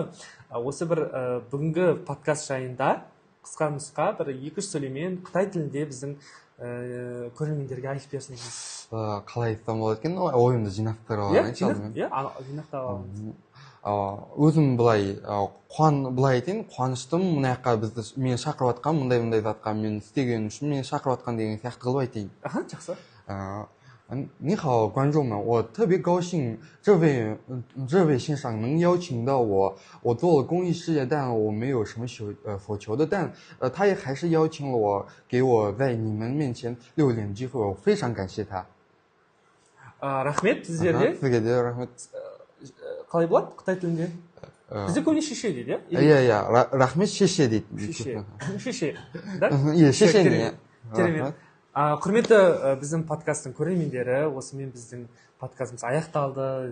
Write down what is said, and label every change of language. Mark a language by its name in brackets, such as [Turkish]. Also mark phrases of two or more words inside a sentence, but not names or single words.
[Kazakh] Осы бір бүгінгі подкаст жайында қысқа нұсқа бір 2-3 сөйлеммен Қытай тілінде біздің көрермендерге айтып берсеңіз. Қалай айтсам болады екен, ойымды жинақтырып алайын. Жинақтап алыңыз. Өзім былай айтайын, қуаныштым мына жаққа мені шақырып жатқан, мұндай затқа мен істеген үшін мені шақырып жатқан деген сияқты қылып айтайын. Жақсы. [Chinese] 你好，观众们，我特别高兴这位先生能邀请到我。我做了公益事业，但我没有什么所求的，但他也还是邀请了我，给我在你们面前露脸机会，我非常感谢他。 [Kazakh] Рахмет сіздерге. Сізге де рахмет. Қалай болады Қытай тілінде? Бізде көбіне шеше дейді, иә? Иә, рахмет шеше дейді. Шеше, да? Иә, шеше. Керемет. Құрметті біздің подкасттың көрермендері, осымен біздің подкастымыз аяқталды.